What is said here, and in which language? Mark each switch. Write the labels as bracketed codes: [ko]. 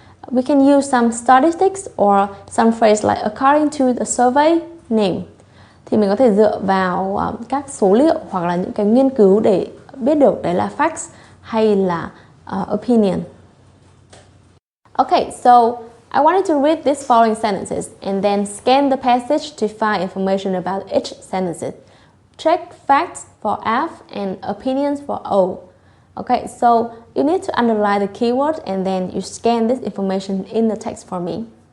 [en] We can use some statistics or some phrase like according to the survey name. [vi] Thì mình có thể dựa vào các số liệu hoặc là những cái nghiên cứu để biết được đấy là facts hay là opinion. [en] Okay, so I wanted to read these following sentences and then scan the passage to find information about each sentence. Check facts for F and opinions for O. Okay, so you need to underline the keyword and then you scan this information in the text for me.